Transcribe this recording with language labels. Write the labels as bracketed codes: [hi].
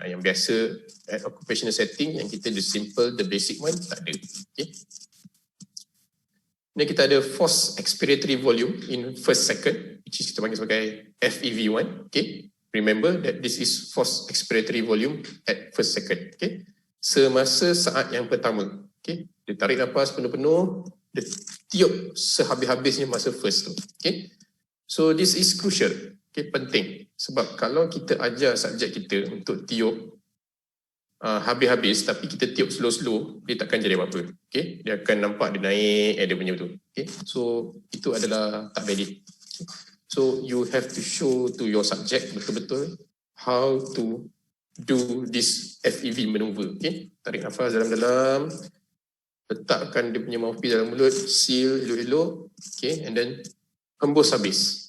[ms] Yang biasa [en] at occupational setting, [ms] yang kita [en] the simple, the basic one, [ms] tak ada. [en] Okay. [ms] Ni kita ada [en] forced expiratory volume in first second, which is [ms] kita panggil sebagai [en] FEV1. Okay. Remember that this is forced expiratory volume at first second. Okay. [ms] Semasa saat yang pertama. Okay. Dia tarik nafas penuh-penuh, dia tiup sehabis-habisnya masa first tu. Okay. [en] So this is crucial. [ms] Okay. Penting. Sebab kalau kita ajar subjek kita untuk tiup habis-habis tapi kita tiup slow-slow, dia takkan jadi apa-apa. Okay. Dia akan nampak dia naik, dia punya tu. Okay. So itu adalah tak valid. Okay. [en] So you have to show to your subject betul-betul how to do this FEV maneuver. [ms] Okay. Tarik nafas dalam-dalam, letakkan dia punya mouthpiece dalam mulut, seal elok-elok, okay, [en] and then [ms] hembus habis.